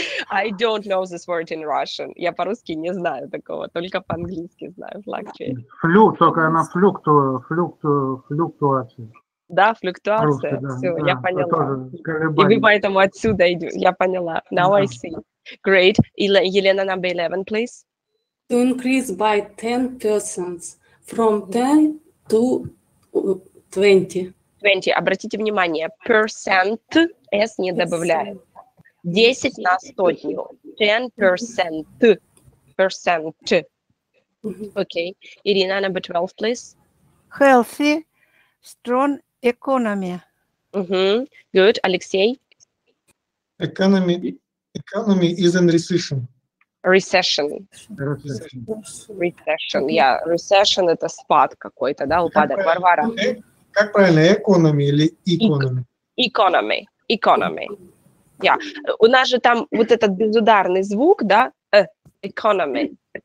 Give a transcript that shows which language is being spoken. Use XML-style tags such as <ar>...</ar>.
<en>I don't know this word in Russian.</en> <ru>Я по-русски не знаю такого, только по-английски знаю fluctuate. Только она флуктуация. Да, флуктуация. Да, Все, да, я поняла. И колебания. вы поэтому отсюда идете. Я поняла.</ru> <en>Now I see. Great. Елена, number 11, please. To increase by 10%, from 10 to 20. 20.</en> <ru>Обратите внимание, percent, s не добавляем. 10 на сотню. 10%.</ru> <en>Percent. Okay. Irina, number 12, please. Healthy, strong economy. Good. Alexei? Economy is in recession. Recession. Yeah.</en> <ru>Recession – это спад какой-то, да, упадок. Варвара? Как правильно, economy или economy?</ru> <en>Economy. Yeah.</en> <ru>У нас же там вот этот безударный звук, да, economy.</ru>